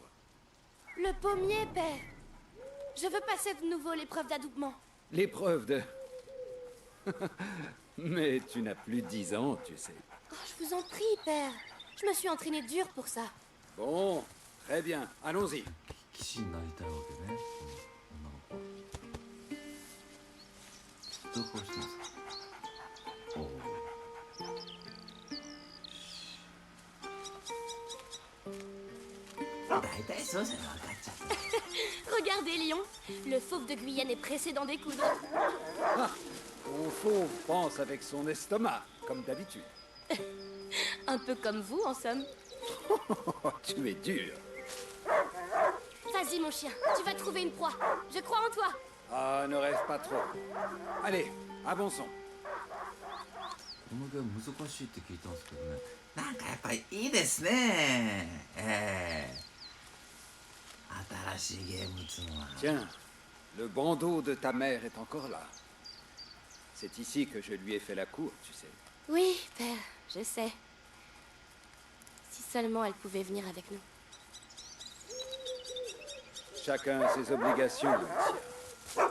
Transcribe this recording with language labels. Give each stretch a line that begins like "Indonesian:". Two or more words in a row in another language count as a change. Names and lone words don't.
French: Le pommier, père. Je veux passer de nouveau l'épreuve d'adoubement. L'épreuve de... Mais tu n'as plus 10 ans, tu sais. Oh, je vous en prie, père. Je me suis entraîné dur pour ça. Bon, très bien, allons-y.
Japanese: 騎士になりたいわけね。女の子は。どうこうしてますか。大体そうじゃな分かっちゃった。
French: Regardez, Lion. Le fauve de Guyenne est pressé d'en découdre. Ah, fauve pense avec son estomac, comme d'habitude. Un peu comme vous, en somme. Oh, tu es dur. Vas-y, mon chien, tu vas trouver une proie. Je crois en toi. Ah, ne rêve pas trop. Allez, avançons.
Japanese: このゲーム難しいって聞いたんですけどね。なんかやっぱりいいですね。新しいゲームっつうのは。
French: Tiens, le bandeau de ta mère est encore là. C'est ici que je lui ai fait la cour, tu sais. Oui, père, je sais. Si seulement elle pouvait venir avec nous. Chacun a ses obligations, Alicia.